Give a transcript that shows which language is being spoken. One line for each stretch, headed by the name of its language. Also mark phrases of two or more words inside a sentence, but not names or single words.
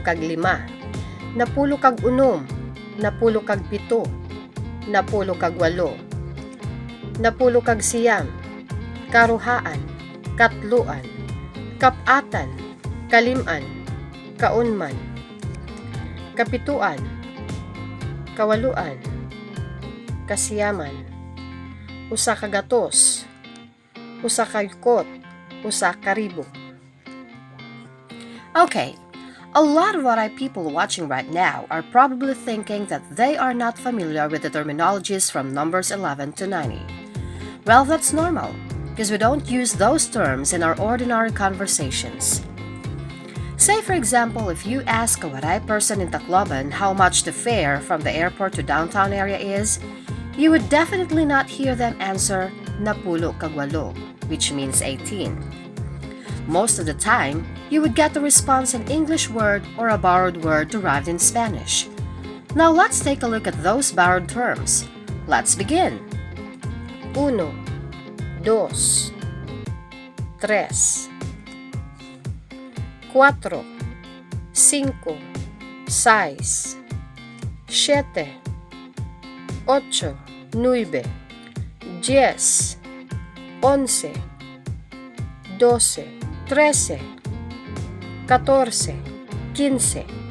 Waray: kag lima, napulo kag unom, napulo kag pito, napulo kag walo, napulo kag siyam, karuhaan, katluan, kapatan, kaliman, kaunman, kapituan, kawaluan, kasiyaman, usa ka gatos, usa ka yukot, usa ka ribo.
English: Okay, a lot of Waray people watching right now are probably thinking that they are not familiar with the terminologies from numbers 11 to 90. Well, that's normal, because we don't use those terms in our ordinary conversations. Say for example, if you ask a Waray person in Tacloban how much the fare from the airport to downtown area is, you would definitely not hear them answer
Waray: napulo kag walo,
English: which means 18. Most of the time, you would get the response in English word or a borrowed word derived in Spanish. Now let's take a look at those borrowed terms. Let's begin.
Spanish: Uno, dos, tres, cuatro, cinco, seis, siete, ocho, nueve, 10, 11, 12, 13, 14, 15,